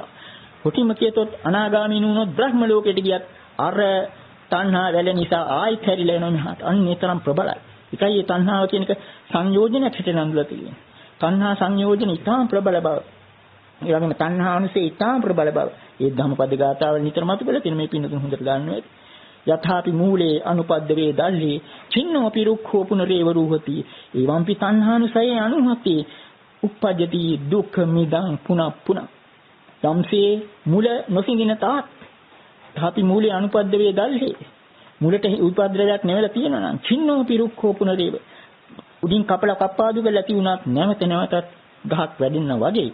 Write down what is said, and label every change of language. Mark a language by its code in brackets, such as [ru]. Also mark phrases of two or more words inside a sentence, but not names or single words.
[si] කොටිම කියතොත් අනාගාමී නුනොත් බ්‍රහ්ම ලෝකයට ගියත් අර තණ්හා වැල නිසා ආයිත් හැරිලා එනවා මෙහාට. අන්න ඒ තරම් ප්‍රබලයි. ඒකයි මේ තණ්හාව කියන එක සංයෝජනයක් හිතේ නඳුලා තියෙන්නේ. තණ්හා සංයෝජන ඉතාම ප්‍රබල බව. ඒ වගේම තණ්හා අනුසය ඉතාම ප්‍රබල බව. ඒ ධම්මපද ගාථාවල නිතරම අතුබල තියෙන මේ පින්නතුන් හොඳට දන්නවා ඇති. [pi] යථාපි මූලේ අනුපද්දවේ දල්හි චින්නෝ පිරුක්ඛෝ පුනරේව රූහති. එවම්පි තණ්හානුසය අනුහති උප්පජ්ජති දුක්ඛ මිදං පුනප්පුන. [si] යම්සේ මුල නොසිඳින තාත් [pi] යථාපි මූලේ අනුපද්දවේ දල්හි [si] මුලට උපද්දවයක් නැවලා තියෙනවා නම් [pi] චින්නෝ පිරුක්ඛෝ පුනරේව [si] උඩින් කප්පාදු කරලා තියුණත් නැවතත් ගහක් වැඩෙන්න වගේ.